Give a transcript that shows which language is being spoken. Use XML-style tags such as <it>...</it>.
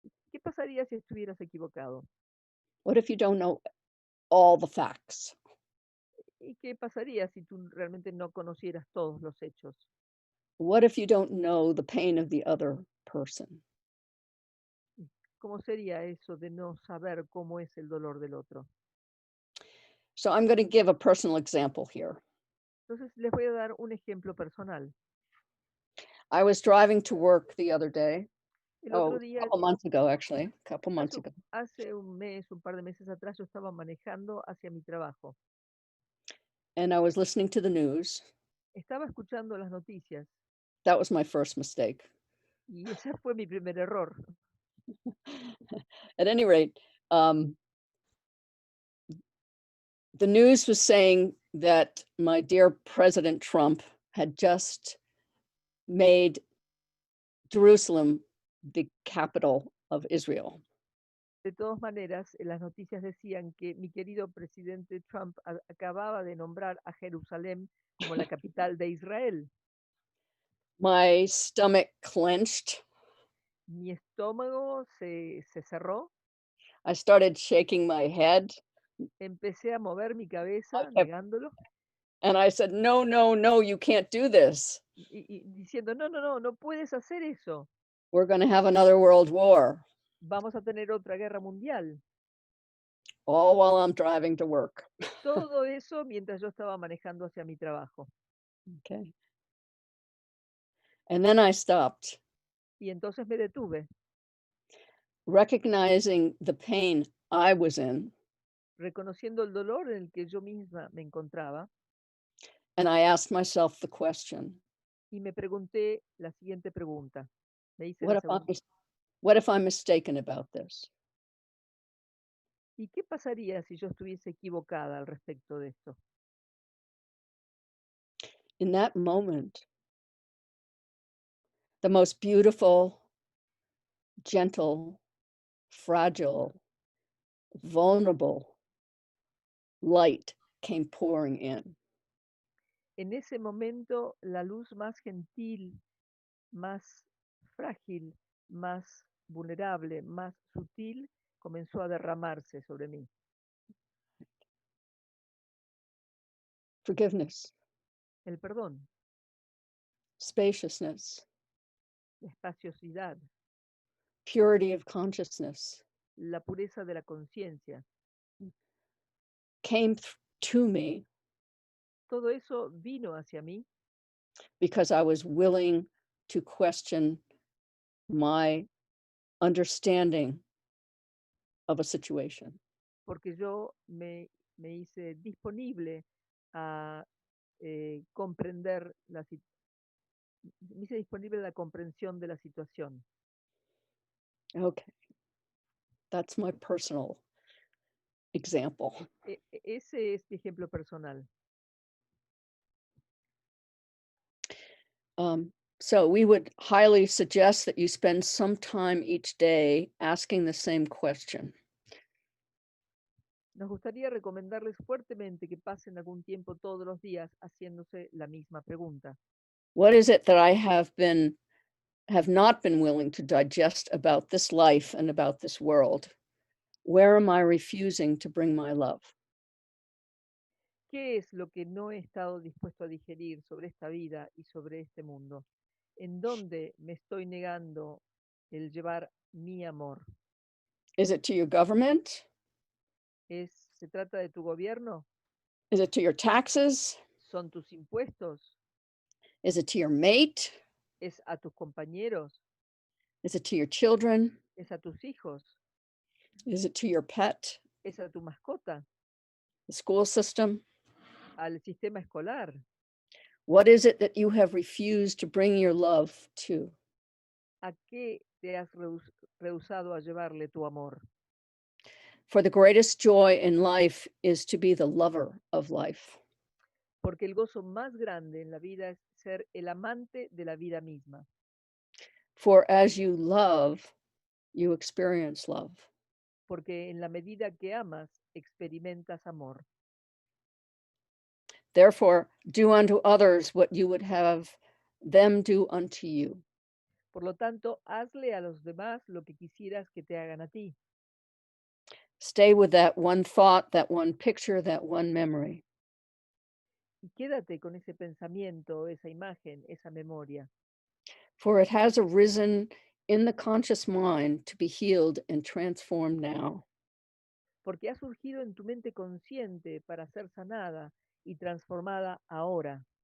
<es>¿Qué pasaría si estuvieras equivocado?</es> <en>What if you don't know all the facts?</en> <es>¿Y qué pasaría si tú realmente no conocieras todos los hechos?</es> <en>What if you don't know the pain of the other person?</en> <es>¿Cómo sería eso de no saber cómo es el dolor del otro?</es> <en>So I'm going to give a personal example here.</en> <es>Entonces les voy a dar un ejemplo personal.</es> <en>I was driving to work the other day.</en> <es>El Oh, otro</es> <en>a</en> <es>día,</es> <en>couple months ago, actually, a couple months ago.</en> <es>hace un par de meses atrás, yo estaba manejando hacia mi trabajo.</es> <en>And I was listening to the news.</en> <es>Estaba escuchando las noticias</es> <en>That was my first mistake.</en> <es>y ese fue mi primer error.</es> <en>At any rate, the news was saying that my dear President Trump had just made Jerusalem the capital of Israel.</en> <es>De todas maneras, las noticias decían que mi querido presidente Trump acababa de nombrar a Jerusalén como la capital de Israel.</es> <en>My stomach clenched.</en> <es>Mi estómago se cerró.</es> <en>I started shaking my head.</en> <es>Empecé a mover mi cabeza,</es> <en>kept-</en> <es>negándolo,</es> <en>And I said, no, no, no, you can't do this.</en> <es>y diciendo, no, no, no, no puedes hacer eso.</es> <en>We're going to have another world war,</en> <es>Vamos a tener otra guerra mundial.</es> <en>all while I'm driving to work.</en> <es>Todo eso mientras yo estaba manejando hacia mi trabajo.</es> <en>Okay. And then I stopped,</en> <es>Y entonces me detuve,</es> <en>recognizing the pain I was in.</en> <es>reconociendo el dolor en el que yo misma me encontraba,</es> <en>And I asked myself the question,</en> <es>y me pregunté la siguiente pregunta. Me hice</es> <en>what</en> <es>la</es> <en>if I'm,</en> <es>segunda.</es> <en>what if I'm mistaken about this?</en> <es>¿Y qué pasaría si yo estuviese equivocada al respecto de esto?</es> <en>In that moment, the most beautiful, gentle, fragile, vulnerable light came pouring in.</en> <es>En ese momento, la luz más gentil, más frágil, más vulnerable, más sutil, comenzó a derramarse sobre mí.</es> <en>Forgiveness,</en> <es>El perdón,</es> <en>spaciousness,</en> <es>la espaciosidad,</es> <en>purity of consciousness</en> <es>la pureza de la conciencia.</es> <en>came to me</en> <es>Todo eso vino hacia mí</es> <en>because I was willing to question my understanding of a situation.</en> <es>porque yo me hice disponible a comprender me hice disponible a la comprensión de la situación.</es> <en>Okay. That's my personal example.</en> <es>Ese es mi ejemplo personal.</es> <en>So we would highly suggest that you spend some time each day asking the same question.</en> <es>Nos gustaría recomendarles fuertemente que pasen algún tiempo todos los días haciéndose la misma pregunta.</es> <en>What is it that I have not been willing to digest about this life and about this world? Where am I refusing to bring my love?</en> <es>¿Qué es lo que no he estado dispuesto a digerir sobre esta vida y sobre este mundo? ¿En dónde me estoy negando el llevar mi amor?</es> <en>Is it to your government?</en> <es>¿Se trata de tu gobierno?</es> <en>Is it to your taxes?</en> <es>¿Son tus impuestos?</es> <en>Is it to your mate?</en> <es>¿Es a tus compañeros?</es> <en>Is it to your children?</en> <es>¿Es a tus hijos?</es> <en>Is it to your pet?</en> <es>¿Es a tu mascota?</es> <en>The school system?</en> <es>¿Al sistema escolar?</es> <en>What is it that you have refused to bring your love to?</en> <es>¿A qué te has rehusado a llevarle tu amor?</es> <en>For the greatest joy in life is to be the lover of life.</en> <es>Porque el gozo más grande en la vida es ser el amante de la vida misma.</es> <en>For as you love, you experience love.</en> <es>Porque en la medida que amas, experimentas amor.</es> <en>Therefore, do unto others what you would have them do unto you.</en> <es>Por lo tanto, hazle a los demás lo que quisieras que te hagan a ti.</es> <en>Stay with that one thought, that one picture, that one memory.</en> <es>Y quédate con ese pensamiento, esa imagen, esa memoria.</es> <en>For it has arisen in the conscious mind to be healed and transformed now.</en> <es>Porque ha surgido en tu mente consciente para ser sanada y transformada ahora.</es>